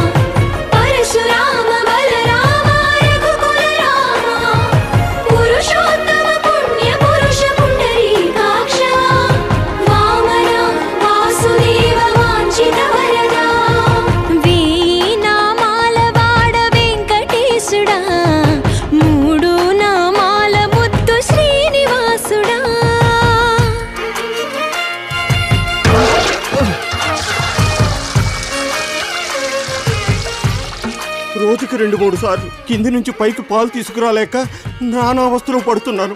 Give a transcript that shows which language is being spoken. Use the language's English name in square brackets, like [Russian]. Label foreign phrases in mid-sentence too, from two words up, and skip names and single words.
[Sanskrit] परशुराम बलराम रघुकुल रामा पुरुषोत्तम पुण्य पुरुष पुंडरीकाक्ष वामन वासुदेव वांछित वरदा [Telugu] వీణామాల వాడ వెంకటేశుడా మూడు నామాల ముద్దు శ్రీనివాసుడా. రోజుకి 2-3 సార్లు కింది నుంచి పైకి పాలు తీసుకురాలేక నానా అవస్థలు పడుతున్నాను.